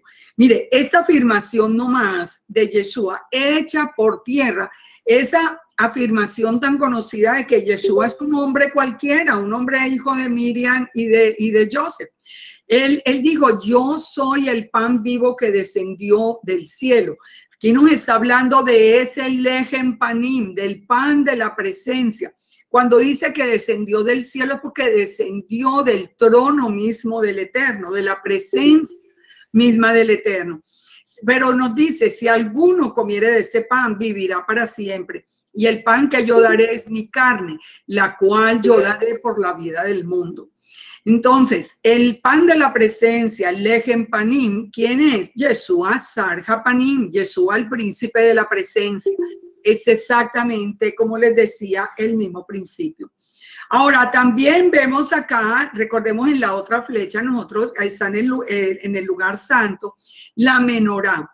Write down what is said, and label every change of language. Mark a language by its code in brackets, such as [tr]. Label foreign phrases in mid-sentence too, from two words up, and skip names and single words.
[es] Mire, esta afirmación nomás de Yeshua hecha por tierra, esa afirmación tan conocida de que Yeshua es un hombre cualquiera, un hombre hijo de Miriam y de Joseph. Él dijo, yo soy el pan vivo que descendió del cielo. Aquí nos está hablando de ese [he] לחם פנים, [es] del pan de la presencia. Cuando dice que descendió del cielo es porque descendió del trono mismo del Eterno, de la presencia misma del Eterno. Pero nos dice, si alguno comiere de este pan, vivirá para siempre. Y el pan que yo daré es mi carne, la cual yo daré por la vida del mundo. Entonces, el pan de la presencia, el [he] לחם פנים, [es] ¿quién es? [he] ישוע שר הפנים, [es] Yeshua el príncipe de la presencia. Es exactamente, como les decía, el mismo principio. Ahora, también vemos acá, recordemos en la otra flecha, nosotros, ahí está en el lugar santo, la menorá.